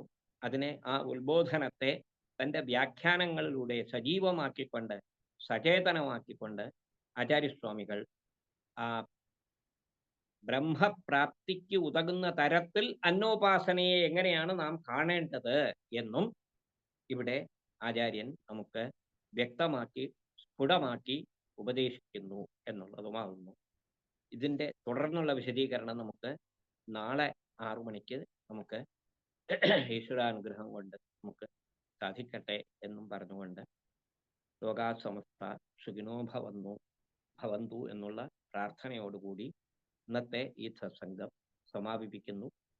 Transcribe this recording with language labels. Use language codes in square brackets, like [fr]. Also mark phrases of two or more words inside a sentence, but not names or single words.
[ml] അതിനെ, ആ ഉത്ബോധനത്തെ തൻ്റെ വ്യാഖ്യാനങ്ങളിലൂടെ സജീവമാക്കിക്കൊണ്ട്, സചേതനമാക്കിക്കൊണ്ട് ആചാര്യസ്വാമികൾ ആ ബ്രഹ്മപ്രാപ്തിക്ക് ഉതകുന്ന തരത്തിൽ അന്നോപാസനയെ എങ്ങനെയാണ് നാം കാണേണ്ടത് എന്നും ഇവിടെ ആചാര്യൻ നമുക്ക് വ്യക്തമാക്കി, സ്ഫുടമാക്കി ഉപദേശിക്കുന്നു എന്നുള്ളതുമാകുന്നു. ഇതിൻ്റെ തുടർന്നുള്ള വിശദീകരണം നമുക്ക് നാളെ 6 മണിക്ക് നമുക്ക് ഈശ്വരാനുഗ്രഹം കൊണ്ട് നമുക്ക് സാധിക്കട്ടെ എന്നും പറഞ്ഞുകൊണ്ട് [sa] लोकाः समस्ताः सुखिनो भवन्तु [ml] എന്നുള്ള പ്രാർത്ഥനയോടുകൂടി ഇന്നത്തെ ഈ സത്സംഗം സമാപിപ്പിക്കുന്നു.